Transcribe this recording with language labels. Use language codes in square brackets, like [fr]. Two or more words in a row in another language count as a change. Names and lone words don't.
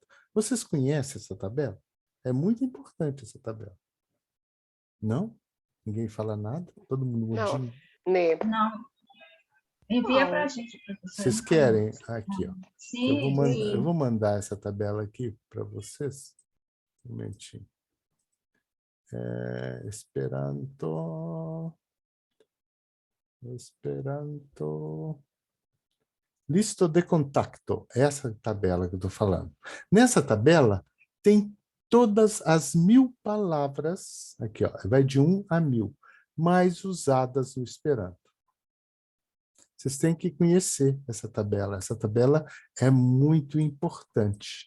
[pt] Vocês conhecem essa tabela? É muito importante essa tabela. Não? Ninguém fala nada? Todo mundo Não, mudinho? Nê. Não. Envia para a gente, professor. Vocês querem? Aqui, ó. Sim, Eu vou mandar essa tabela aqui para vocês. Um momentinho. Esperanto. [eo] Listo de contacto. [pt] Essa tabela que eu estou falando. Nessa tabela tem todas as 1000 palavras, aqui, ó, vai de 1 a 1000, mais usadas no Esperanto. Vocês têm que conhecer essa tabela. Essa tabela é muito importante.